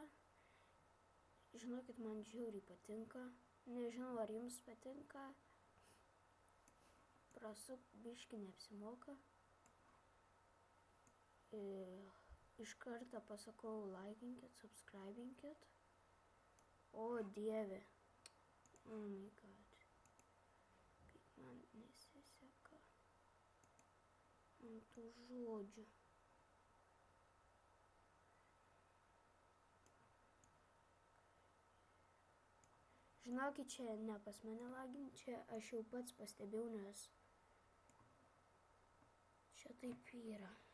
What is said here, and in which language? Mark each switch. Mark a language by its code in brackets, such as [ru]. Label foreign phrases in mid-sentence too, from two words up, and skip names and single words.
[lt] Žinokit, man žiauriai patinka. Nežinau, ar jums patinka. Prasuk biškį neapsimoka. Iš karto pasakau laikinkit, subscribinkit. O dieve. [en] Oh my god. [lt] Kaip man nesiseka ant tų žodžių. Žinokit, čia ne pas mane lagin, čia aš jau pats pastebėjau, nes čia taip yra.